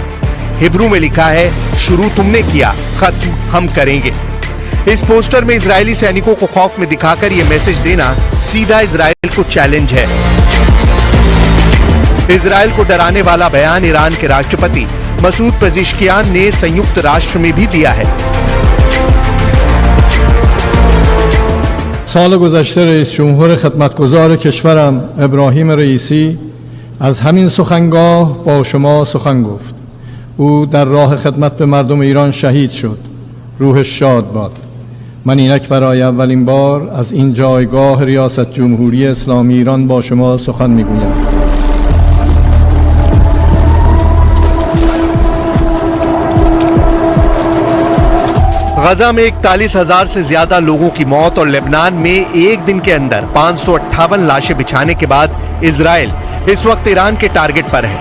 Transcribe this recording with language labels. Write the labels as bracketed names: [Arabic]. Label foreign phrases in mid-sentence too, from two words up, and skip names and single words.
[Hindi] हिब्रू में लिखा है, शुरू तुमने किया, खत्म हम करेंगे। इस पोस्टर में इजरायली सैनिकों को खौफ में दिखाकर यह मैसेज देना सीधा इजराइल को चैलेंज है। इजराइल को डराने वाला बयान ईरान के राष्ट्रपति मसूद पेजेश्कियान ने संयुक्त राष्ट्र में भी दिया है। [Persian] سال گذشته رئیس جمهور خدمتگزار کشورم ابراهیم رئیسی از همین سخنگاه با شما سخن گفت. او در راه خدمت به مردم ایران شهید شد. روحش شاد باد. من اینک برای اولین بار از این جایگاه ریاست جمهوری اسلامی ایران با شما سخن میگویم. [Hindi] गजा में 41,000 से ज्यादा लोगों की मौत और लेबनान में एक दिन के अंदर 558 लाशें बिछाने के बाद इजराइल इस वक्त ईरान के टारगेट पर है।